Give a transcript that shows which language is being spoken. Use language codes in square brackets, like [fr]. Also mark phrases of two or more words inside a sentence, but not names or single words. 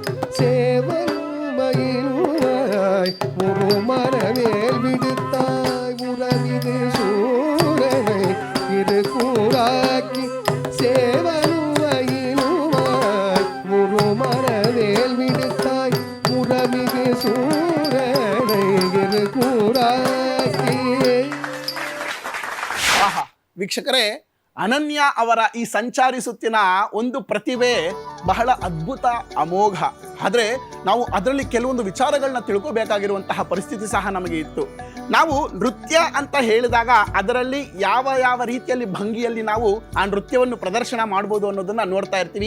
[ta] சேவலுமயிலுவாய் ஒரு மரவேல் விடுத்தாய் உறமிகு சூரனை இரு கூறாக்கி சேவலுமயிலுவாய் ஒரு மரவேல் விடுத்தாய் உறமிகு சூரனை இரு கூறாக்கி. [kn] ಆಹಾ ವೀಕ್ಷಕರೇ, ಅನನ್ಯ ಅವರ ಈ ಸಂಚಾರಿ ಸುತ್ತಿನ ಒಂದು ಪ್ರತಿಭೆ ಬಹಳ ಅದ್ಭುತ, ಅಮೋಘ. ಆದರೆ ನಾವು ಅದರಲ್ಲಿ ಕೆಲವೊಂದು ವಿಚಾರಗಳನ್ನ ತಿಳ್ಕೋಬೇಕಾಗಿರುವಂತಹ ಪರಿಸ್ಥಿತಿ ಸಹ ನಮಗೆ ಇತ್ತು. ನಾವು ನೃತ್ಯ ಅಂತ ಹೇಳಿದಾಗ ಅದರಲ್ಲಿ ಯಾವ ಯಾವ ರೀತಿಯಲ್ಲಿ ಭಂಗಿಯಲ್ಲಿ ನಾವು ಆ ನೃತ್ಯವನ್ನು ಪ್ರದರ್ಶನ ಮಾಡ್ಬೋದು ಅನ್ನೋದನ್ನ ನೋಡ್ತಾ ಇರ್ತೀವಿ.